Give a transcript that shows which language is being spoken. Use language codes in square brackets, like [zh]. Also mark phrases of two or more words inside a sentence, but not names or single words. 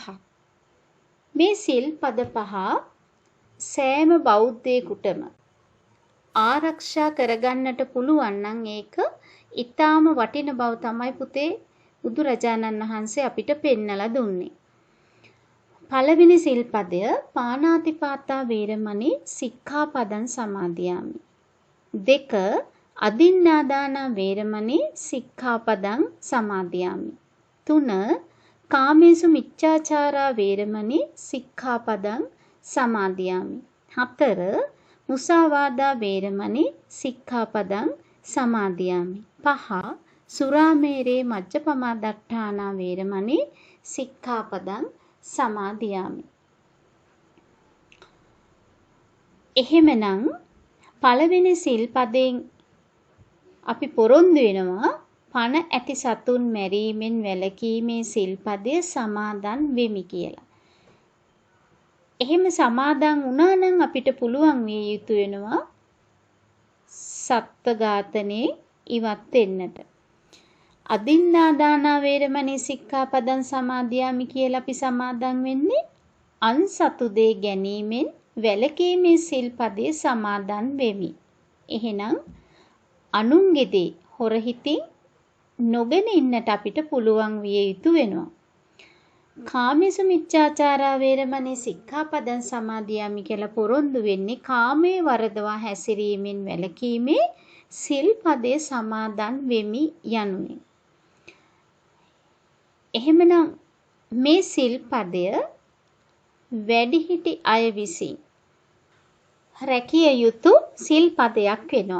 [si] මේ සිල් පද පහ සෑම බෞද්ධයෙකුටම ආරක්ෂා කරගන්නට පුළුවන් නම් ඒක ඊටාම වටින බව තමයි පුතේ බුදුරජාණන් වහන්සේ අපිට පෙන්නලා දුන්නේ. පළවෙනි සිල්පදය [pi] පාණාතිපාතා වේරමණී සික්ඛාපදං සමාදියාමි. 2 අදින්නාදානා වේරමණී සික්ඛාපදං සමාදියාමි. 3 කාමේසු මිච්ඡාචාරා වේරමණී සික්ඛාපදං සමාදියාමි. 4 මුසාවාදා වේරමණී සික්ඛාපදං සමාදියාමි. 5. සුරාමේරේ මජ්ජපමා දට්ඨානා වේරමණී සික්ඛාපදං සමාදියාමි. [si] එහෙමනම් පළවෙනි සිල්පදයෙන් අපි පොරොන්දු වෙනවා පණ ඇති සතුන් මැරීමෙන් වැළකීමේ සිල්පදය සමාදන් වෙමි කියලා. එහෙම සමාදන් වුණා නම් අපිට පුළුවන් විය යුතු වෙනවා සත්ත්ව ඝාතනේ ඉවත් වෙන්නට. [pi] අදින්නා දානා වේරමණී සික්ඛාපදං සමාදියාමි [si] කියලා අපි සමාදන් වෙන්නේ අන්සතු දේ ගැනීමෙන් වැළකීමේ සිල්පදේ සමාදන් වෙමි. එහෙනම් අනුන්ගේ දේ හොරහිතින් නොගෙන ඉන්නට අපිට පුළුවන් විය යුතු වෙනවා. [pi] කාමේසු මිච්ඡාචාරා වේරමණී සික්ඛාපදං සමාදියාමි [si] කියලා පොරොන්දු වෙන්නේ කාමයේ වරදවා හැසිරීමෙන් වැළකීමේ සිල්පදේ සමාදන් වෙමි යනුවෙන්. එහෙමනම් මේ සිල්පදය වැඩිහිටි අය විසින් රැකිය යුතු සිල්පදයක් වෙනවා.